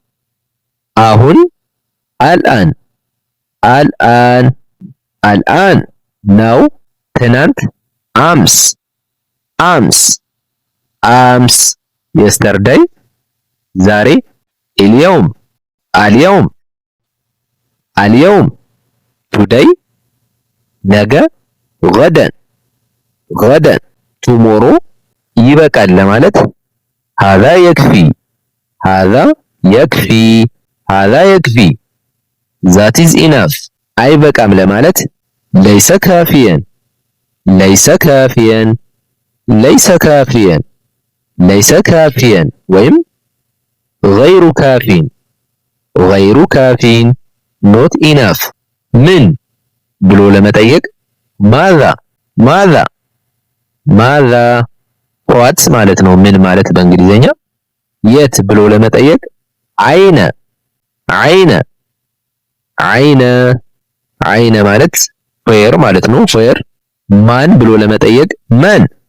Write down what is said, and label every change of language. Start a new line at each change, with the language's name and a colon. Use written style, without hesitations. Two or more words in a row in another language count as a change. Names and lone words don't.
Arabic: አሁን الآن الآن الآن
Amharic: ነው። ትናንት
Arabic: أمس أمس أمس የስተርዳይ ዛሬ اليوم اليوم اليوم ቱዴይ ነገ غدا غدا ቱሞሮ
Amharic: ይበቃል ለማለት
Arabic: هذا يكفي هذا يكفي هذا يكفي
English: that is enough
Amharic: አይበቃም ለማለት
Arabic: ليس كافيا ليس كافيا ليس كافيا ليس كافيا ወይም غير كافٍ غير كافٍ
English: not enough
Amharic: ምን ብሎ ለመጠየቅ
Arabic: ماذا ماذا
Amharic: ማዛ what ማለት ነው። ምን ማለት በእንግሊዘኛ። የት ብሎ ለመጠየቅ
Arabic: أين أين أين أين
Amharic: ማለት where ማለት ነው። where ማን ብሎ ለመጠየቅ መን